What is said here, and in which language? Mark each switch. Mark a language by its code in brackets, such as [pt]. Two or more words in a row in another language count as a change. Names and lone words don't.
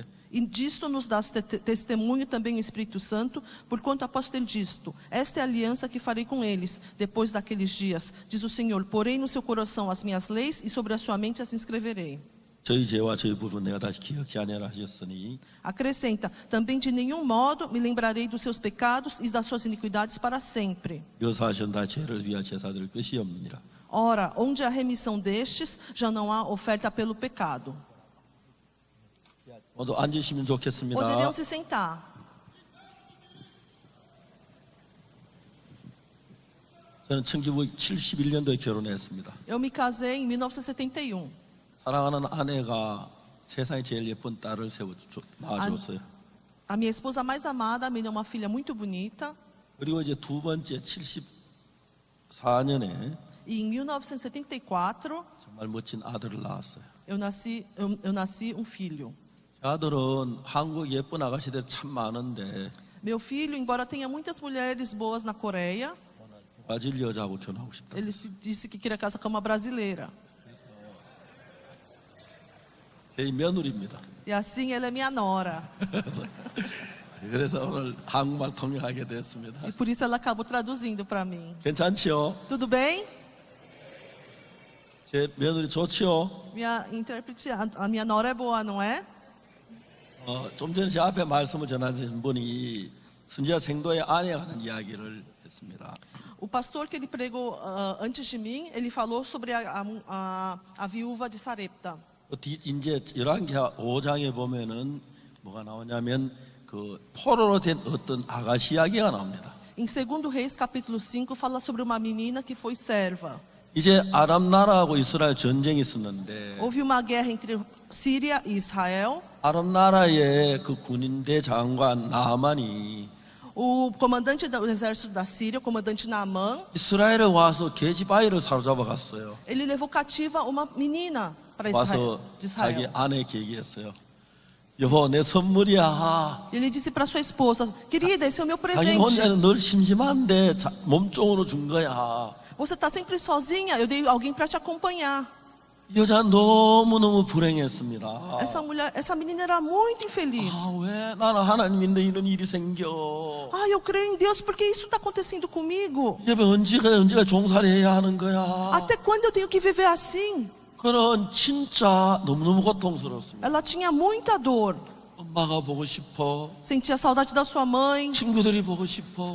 [pt] E disto nos dá testemunho também o Espírito Santo, porquanto após ter disto, esta é a aliança que farei com eles, depois daqueles dias, diz o Senhor, porei no seu coração as minhas leis e sobre a sua mente as inscreverei. [ko] 저희 죄와 저희 불은 내가 다시 기억지 아니하라 하셨으니 [pt] Acrescenta, também de nenhum modo me lembrarei dos seus pecados e das suas iniquidades para sempre. [ko] 여사하신 다 죄를 위하 제사드릴 것이 없느니라. [pt] Ora, onde há remissão destes, já não há oferta pelo pecado. [ko] 모두 앉으시면 좋겠습니다. [pt] Poderiam se sentar. [ko] 저는 1971년도에 결혼했습니다. [pt] Eu me casei em 1971. [ko] 사랑하는 아내가 세상에 제일 예쁜 딸을 낳아줬어요. [pt] A minha esposa mais amada me deu uma filha muito bonita. [ko] 그리고 이제 두 번째 74년에 [pt] E em 1974, [ko] 정말 멋진 아들을 낳았어요. [pt] eu nasci um filho. [ko] 제 아들은 한국 예쁜 아가씨들 참 많은데 [pt] Meu filho, embora tenha muitas mulheres boas na Coreia, [ko] 브라질 여자하고 결혼하고 싶다. [pt] ele se disse que queria casar com uma brasileira. [ko] 제 며느리입니다. [pt] E assim ela é minha nora. [ko] 그래서 오늘 한국말 통역하게 됐습니다. [pt] E por isso ela acabou traduzindo para mim. [ko] 괜찮지요? [pt] Tudo bem? [ko] 제 며느리 좋지요? [pt] Minha intérprete, a minha nora é boa, não é? [ko] 좀 전에 제 앞에 말씀을 전하신 분이 선지자 생도의 아내가 하는 이야기를 했습니다. [pt] O pastor que ele pregou antes de mim, ele falou sobre a viúva de Sarepta. [ko] 이제 열왕기하 5장에 보면은 뭐가 나오냐면 그 포로로 된 어떤 아가씨 이야기가 나옵니다. [pt] Em 2 Reis, capítulo 5, fala sobre uma menina que foi serva. [ko] 이제 아람 나라하고 이스라엘 전쟁이 있었는데 [pt] Houve uma guerra entre Síria e Israel. [ko] 아람 나라의 그 군인대 장관 나아만이 [pt] O comandante do exército da Síria, o comandante Naamã, [ko] 이스라엘에 와서 계집아이를 사로잡아 갔어요. [pt] ele levou cativa uma menina para Israel, [ko] 와서 [pt] de [ko] 자기 [pt] Israel. [ko] 아내에게 얘기했어요. 여보, 내 선물이야. [pt] Ele disse para sua esposa: querida, esse é o meu [ko] 자기 [pt] presente. [ko] 혼자는 늘 심심한데 몸종으로 준 거야. [pt] Você está sempre sozinha, eu dei alguém para te acompanhar. [ko] 이 여자 너무너무 불행했습니다. [pt] Essa menina era muito infeliz. [ko] 왜 나는 하나님인데 이런 일이 생겨? [pt] Ah, eu creio em Deus, porque isso está acontecendo comigo? [ko] 이제 언제가 종살이 해야 하는 거야? [pt] Até quando eu tenho que viver assim? [ko] 그런 진짜 너무너무 고통스럽습니다. [pt] Ela tinha muita dor. [ko] 엄마가 보고 싶어. [pt] Sentia saudade da sua mãe, [ko] 친구들이 보고 싶어.